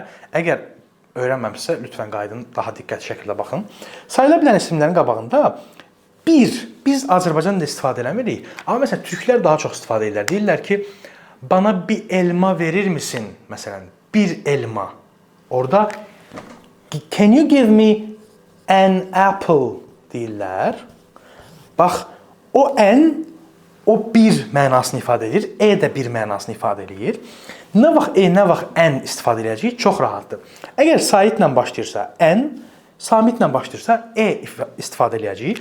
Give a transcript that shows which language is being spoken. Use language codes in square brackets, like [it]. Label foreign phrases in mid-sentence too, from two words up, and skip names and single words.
[az] Əgər öyrənməmişsə, lütfən qayıdın, daha diqqətli şəkildə baxın. Sayıla bilən isimlərin qabağında biz Azərbaycanda istifadə eləmirik. Amma məsələn, türklər daha çox istifadə edirlər. Deyirlər ki, [tr] bana bir elma verir misin? [az] Məsələn, bir elma. Orada [en] can you give me an apple [az] deyirlər. Bax, o bir mənasını ifadə edir, də bir mənasını ifadə edir. Nə vaxt nə vaxt istifadə edəcəyik, çox rahatdır. Əgər saitlə başlayırsa samitlə başlayırsa istifadə edəcəyik.